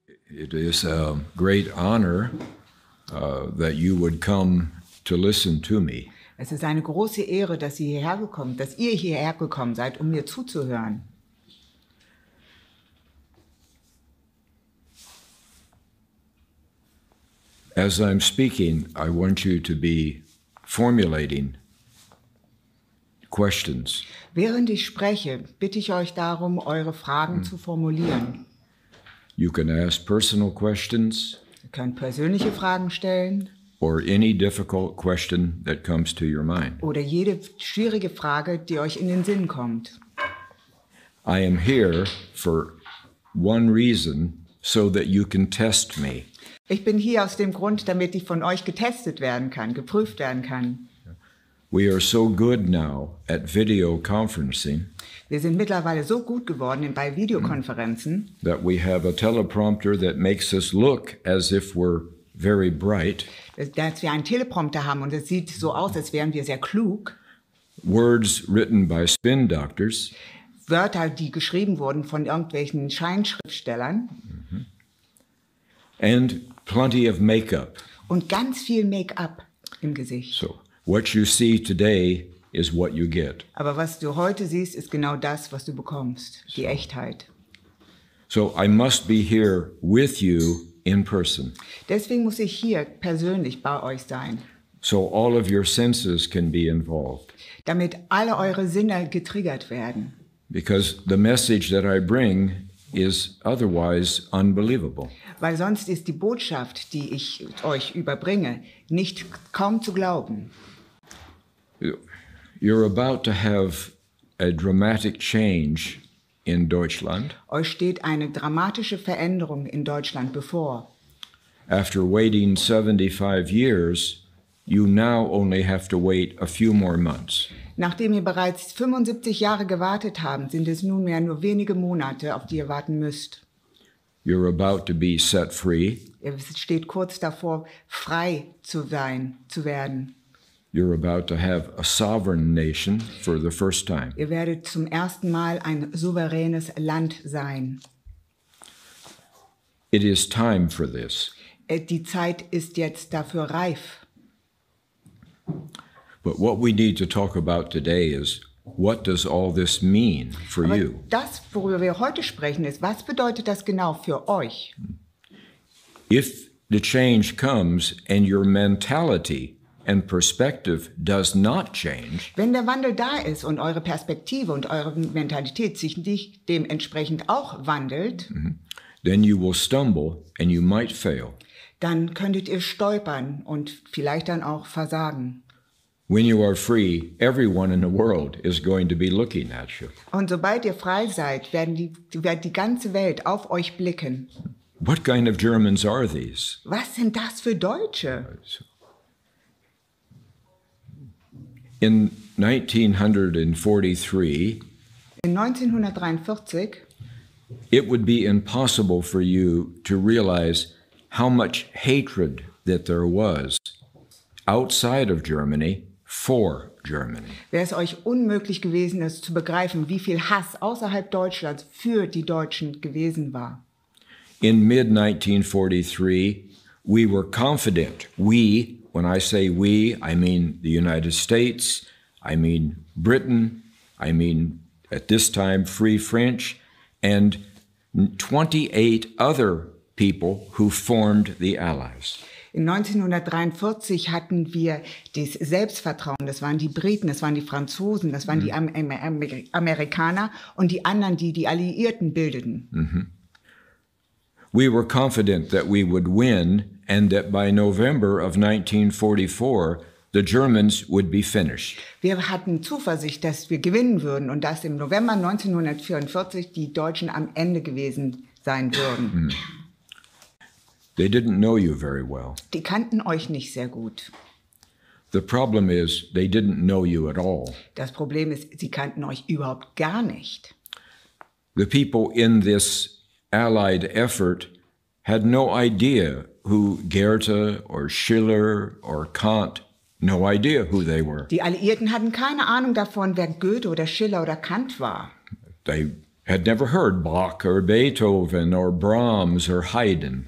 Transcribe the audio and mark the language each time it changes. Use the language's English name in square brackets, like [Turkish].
[English] It is a great honor that you would come to listen to me. [German] Es ist eine große Ehre, dass ihr hierher gekommen seid, um mir zuzuhören. [English] As I'm speaking, I want you to be formulating questions. [German] Während ich spreche, bitte ich euch darum, eure Fragen zu formulieren. [English] You can ask personal questions [German] Ihr könnt persönliche Fragen stellen [English] or any difficult question that comes to your mind. [German] oder jede schwierige Frage, die euch in den Sinn kommt. [English] I am here for one reason, so that you can test me. [German] Ich bin hier aus dem Grund, damit ich von euch getestet werden kann, geprüft werden kann. [English] We are so good now at video conferencing [German] Wir sind mittlerweile so gut geworden bei Videokonferenzen, [English] that we have a teleprompter that makes us look as if we're very bright. [German] dass wir einen Teleprompter haben und es sieht so aus, als wären wir sehr klug. [English] Words written by spin doctors. [German] Wörter, die geschrieben wurden von irgendwelchen Scheinschriftstellern. [English] And plenty of makeup. [German] Und ganz viel Make-up im Gesicht. [English] So what you see today is what you get. [German] Aber was du heute siehst, ist genau das, was du bekommst. Die Echtheit. [English] So I must be here with you in person. [German] Deswegen muss ich hier persönlich bei euch sein. [English] So all of your senses can be involved. [German] Damit alle eure Sinne getriggert werden. [English] Because the message that I bring is otherwise unbelievable. [German] Weil sonst ist die Botschaft, die ich euch überbringe, kaum zu glauben. [English] You're about to have a dramatic change in Deutschland. [German] Euch steht eine dramatische Veränderung in Deutschland bevor. [English] After waiting 75 years, you now only have to wait a few more months. [German] Nachdem ihr bereits 75 Jahre gewartet habt, sind es nunmehr nur wenige Monate, auf die ihr warten müsst. [English] You're about to be set free. [German] Ihr steht kurz davor, frei zu werden. [English] You're about to have a sovereign nation for the first time. [German] Ihr werdet zum ersten Mal ein souveränes Land sein. [English] It is time for this. [German] Die Zeit ist jetzt dafür reif. [English] But what we need to talk about today is, what does all this mean for [German] Aber [English] you? [German] das, worüber wir heute sprechen, ist, was bedeutet das genau für euch? [English] If the change comes and your mentality and perspective does not change, [German] Wenn der Wandel da ist und eure Perspektive und eure Mentalität sich nicht dementsprechend auch wandelt, [English] then you will stumble and you might fail. [German] dann könntet ihr stolpern und vielleicht dann auch versagen. [English] When you are free, everyone in the world is going to be looking at you. [German] Und sobald ihr frei seid, wird die ganze Welt auf euch blicken. [English] What kind of Germans are these? [German] Was sind das für Deutsche? [English] In 1943, [German] In 1943 [English] it would be impossible for you to realize how much hatred that there was outside of Germany for Germany. [German] wäre es euch unmöglich gewesen, es zu begreifen, wie viel Hass außerhalb Deutschlands für die Deutschen gewesen war. [English] In mid-1943, we were confident. We, when I say we, I mean the United States, I mean Britain, I mean at this time Free French, and 28 other people who formed the Allies. [German] In 1943 hatten wir das Selbstvertrauen, das waren die Briten, das waren die Franzosen, das waren die Amerikaner und die anderen, die die Alliierten bildeten. [English] We were confident that we would win and that by November of 1944, the Germans would be finished. [German] Wir hatten Zuversicht, dass wir gewinnen würden und dass im November 1944 die Deutschen am Ende gewesen sein würden. [English] They didn't know you very well. [German] Die kannten euch nicht sehr gut. [English] The problem is they didn't know you at all. [German] Das Problem ist, sie kannten euch überhaupt gar nicht. [English] The people in this Allied effort had no idea who Goethe or Schiller or Kant, no idea who they were. [German] Die Alliierten hatten keine Ahnung davon, wer Goethe oder Schiller oder Kant war. [English] They had never heard Bach or Beethoven or Brahms or Haydn.